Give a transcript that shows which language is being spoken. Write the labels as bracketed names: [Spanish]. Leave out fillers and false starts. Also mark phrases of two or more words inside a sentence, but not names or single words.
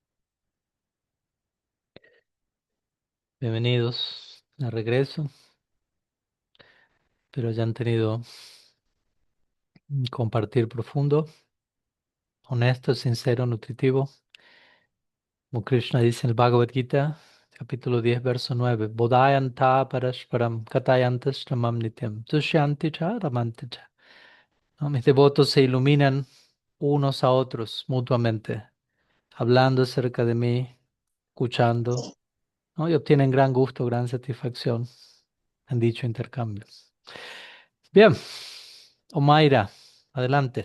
[Spanish] Bienvenidos de regreso. Pero ya han tenido un compartir profundo, honesto, sincero, nutritivo. Como Krishna dice en el Bhagavad Gita, capítulo 10 verso 9, [Sanskrit] Bodhayanta parashparam katayantas ramam nityam tushyanti cha ramanti cha. [Spanish] ¿No? Mis devotos se iluminan unos a otros mutuamente, hablando acerca de mí, escuchando, ¿no? Y obtienen gran gusto, gran satisfacción en dicho intercambio. Bien, Omaira, adelante.